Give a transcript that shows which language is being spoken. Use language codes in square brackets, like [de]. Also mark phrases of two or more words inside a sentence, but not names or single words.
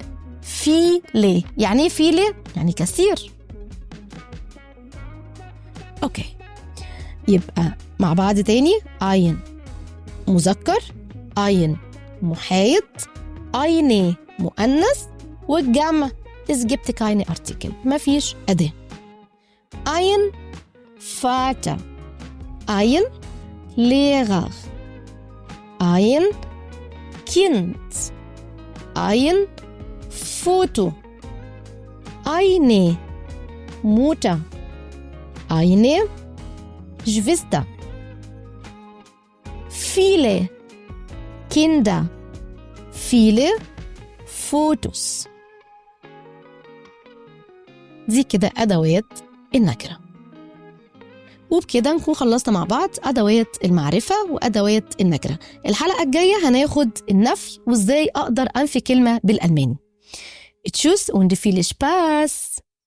[ar] يعني إيه viele؟ يعني كثير. أوكي، يبقى مع بعض تاني: ein مذكر، ein محايد، eine مؤنث، والجمع [de] es gibt keine Artikel، [ar] مفيش أداة. [de] ein Vater، ein Lehrer، ein Kind، ein Foto، eine Mutter، eine Schwester، viele Kinder، viele Fotos. [ar] دي كده أدوات النكرة. وبكده نكون خلصنا مع بعض أدوات المعرفة وأدوات النكرة. الحلقة الجاية هناخد النفي وإزاي أقدر أنفي كلمة بالألماني. [de] Tschüss und viel Spaß.